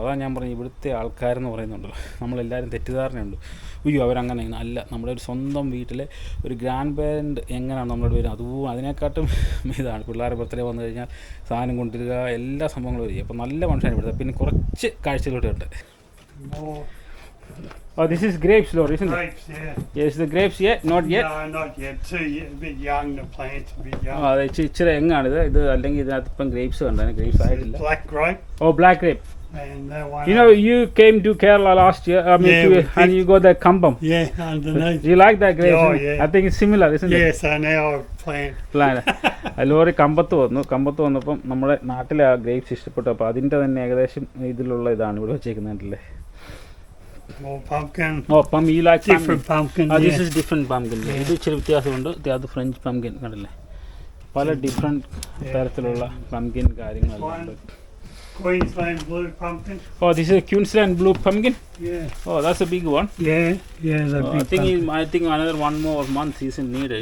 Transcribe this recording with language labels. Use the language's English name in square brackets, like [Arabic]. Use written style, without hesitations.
[Malayalam] അതാണ് ഞാൻ പറഞ്ഞു ഇവിടുത്തെ ആൾക്കാരെന്ന് പറയുന്നുണ്ടല്ലോ, നമ്മളെല്ലാവരും തെറ്റിദ്ധാരണയുണ്ട്. അയ്യോ അവരങ്ങനെ അല്ല. നമ്മുടെ ഒരു സ്വന്തം വീട്ടിലെ ഒരു ഗ്രാൻഡ് പേരൻറ്റ് എങ്ങനെയാണ് നമ്മളോട് വരുന്നത് അതും അതിനെക്കാട്ടും ഇതാണ്. പിള്ളേരുടെ ബർത്ത്ഡേ വന്നു കഴിഞ്ഞാൽ സാധനം കൊണ്ടുവരിക, എല്ലാ സംഭവങ്ങളും വരിക. അപ്പോൾ നല്ല മനുഷ്യരാണ് ഇവിടുത്തെ. പിന്നെ കുറച്ച് കാഴ്ചകളോടെ ഉണ്ട്. [English] Oh, this is grapes, Lord, isn't it? Grapes, yeah. Yes, the grapes yet? Not yet? No, not yet. A bit young, the plant's a bit young. [Malayalam] അതെ, ഇച്ചിരി എങ്ങാണിത്. ഇത് അല്ലെങ്കിൽ ഇതിനകത്ത് ഇപ്പം ഗ്രേപ്സ് കണ്ടാണ്. ഗ്രേപ്സ് ആയിട്ടില്ല. [English] Black grape. Oh, black grape. And that one. You know, you came to Kerala last year. I mean, and you got that kambam. Yeah, underneath. Do you like that grape? Oh, yeah. I think it's similar, isn't it? Yeah, so now I plant. [Malayalam] Lorry കമ്പത്ത് വന്നപ്പം നമ്മുടെ നാട്ടിലെ ആ grapes ഇഷ്ടപ്പെട്ടു. അപ്പോൾ അതിൻ്റെ തന്നെ ഏകദേശം ഇതിലുള്ള ഇതാണ് ഇവിടെ വെച്ചേക്കുന്നില്ലേ. [English] More pumpkin. Oh, pumpkin. You like different pumpkin? This is different pumpkin. [Malayalam] ഇത് ഇച്ചിരി വ്യത്യാസമുണ്ട്. അത് ഫ്രഞ്ച് പംകിൻ കണ്ടല്ലേ. പല ഡിഫറെൻറ്റ് തരത്തിലുള്ള പംകിൻ കാര്യങ്ങളെല്ലാം ഉണ്ട്. [English] Queensland blue pumpkin. Oh, this is a Queensland blue pumpkin. Yeah. Oh, that's a big one. Yeah, the Oh, big I think pumpkin. I think another one more month isn't needed.